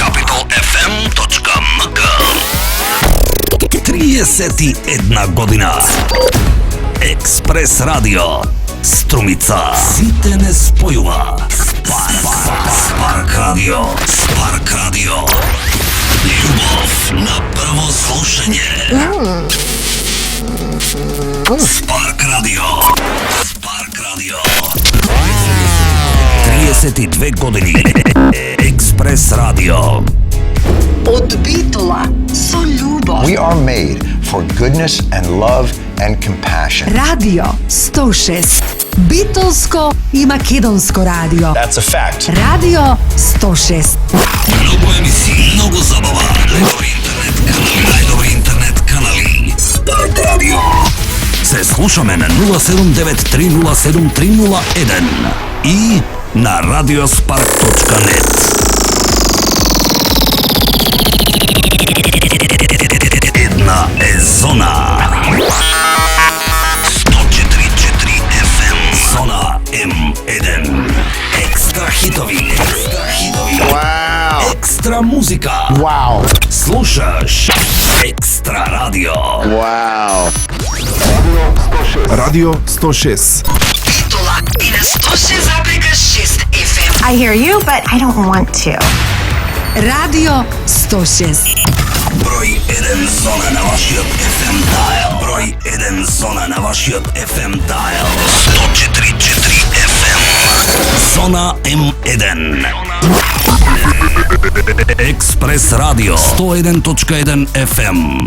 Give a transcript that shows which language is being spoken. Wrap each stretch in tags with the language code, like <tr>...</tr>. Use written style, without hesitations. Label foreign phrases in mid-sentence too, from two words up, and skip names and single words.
<mk>capitalfm.mk. 31 година. Експрес Радио. Струмица. Сите не спојува. Спарк. Na prvo slušanje. Spark Radio. Spark Radio. 32 godini. Express Radio. Od Bitola so ljubav.</mk> <en>We are made for goodness and love and compassion.</en> <mk>Radio 106. Beatlesко i makedonsko radio.</mk> <en>That's a fact.</en> <mk>Radio 106. Mnogo emisiji, mnogo zabava. Najdobre internet kanali. Spark Radio. Se slušame na 079307301 i na radiospark.net. Една е зона. 104.4 FM. Зона М1. Екстра хитови. Wow. Екстра музика. Wow. Слушаш Екстра радио. Wow. Radio 106. Bitola i na 106,6 FM.</mk> <en>I hear you, but I don't want to.</en> <mk>Radio 106. Брой 1 зона на вашиот</mk> <en>FM dial.</en> <mk>Брой 1 зона на вашиот</mk> <en>FM dial.</en> <mk>104.4 FM. Зона М1. Експрес радио 101.1 FM.</mk>